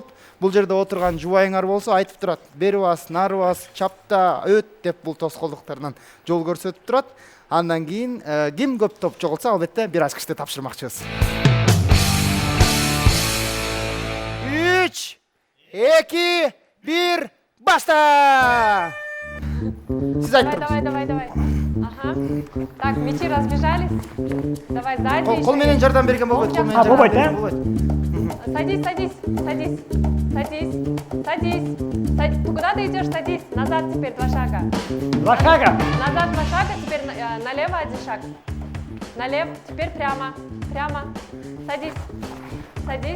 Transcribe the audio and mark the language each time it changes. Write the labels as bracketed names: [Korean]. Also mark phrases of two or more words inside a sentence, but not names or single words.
[Kyrgyz] Бул жерде отурган жубайыңар болсо айтып турат. Бери бас, нары бас, чапта, өт деп бул тоскоолдуктардан жол көрсөтүп турат. Андан кийин ким көп топ чогултса, албетте бир ачкычты тапшырмакчыбыз. 3, 2, 1, башта! Сиз айттыңыз. [Russian] Давай. Ага. Так, мячи разбежались. Давай сзади. [Kyrgyz] Кол менен жардам берген болбойт. Кол менен болбойт, жардам берген болбойт. [Russian] Садись. Ты куда ты идешь? Садись. Назад теперь 2 шага. 2 шага. Назад 2 шага, теперь налево 1 шаг. Налево, теперь прямо. Садись.